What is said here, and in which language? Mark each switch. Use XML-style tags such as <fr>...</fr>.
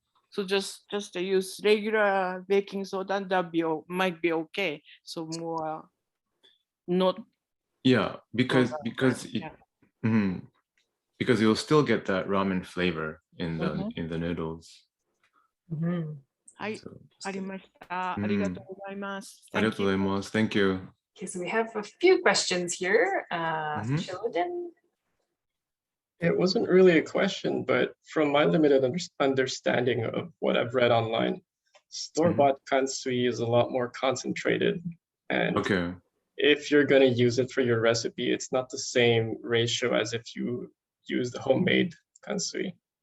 <en>So just to use regular baking soda, might be okay. So more not. Yeah, because you'll still get that ramen flavor in the noodles.</en> <ja>はい、ありました。ありがとうございます。ありがとうございます。</ja> <en>Thank you. Okay, so we have a few questions here. Sheldon? It wasn't really a question, but from my limited understanding of what I've read online, store-bought kansui is a lot more concentrated. And if you're going to use it for your recipe, it's not the same ratio as if you use the homemade kansui.</en>